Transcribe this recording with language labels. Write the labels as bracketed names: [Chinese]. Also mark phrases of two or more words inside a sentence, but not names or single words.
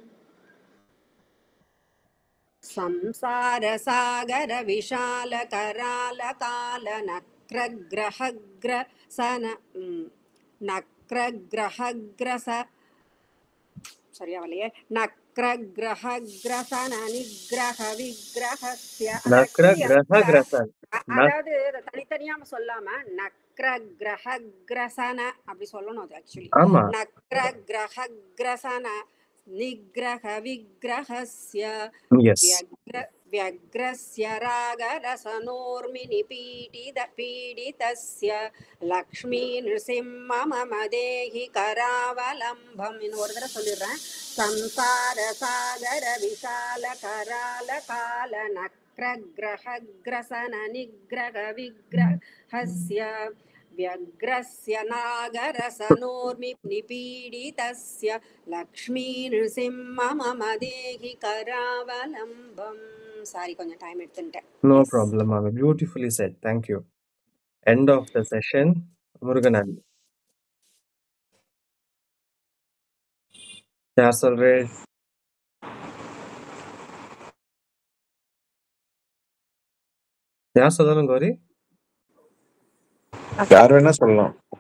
[Sanskrit] संसारसागर विशाल कराल काल नक्रग्रहग्रसन नक्रग्रहग्रसन निग्रह विग्रहस्य [Tamil] அதாவது தனித்தனியாம சொல்லாம நக்ரக்ரஹக்ரசன அப்படி சொல்லணும். அது ஆக்சுவலி [Sanskrit] नक्रग्रहग्रसन निग्रह विग्रहस्य व्यग्रस्य रागरसनोर्मिनि पीडितस्य लक्ष्मी नृसिंह मम देहि करावलम्बम्. [Tamil] இன்னொரு தடவை சொல்லிடுறேன். [Sanskrit] संसार सागर विशाल कराल काल नक्रग्रहग्रसन निग्रह विग्रहस्य व्यग्रस्य नागरसनोर्मिपीडितस्य लक्ष्मी नृसिंह मम देहि करावलम्बम्. [Tamil] சாரி, கொஞ்சம் டைம் எடுத்துட்டேன். [English] No problem, ma'am. Beautifully said. Thank you. End of the session. [Tamil] முருகன் யார் சொல்றே? யார் சொல்லணும் கோரி? யார் வேணா சொல்லலாம்.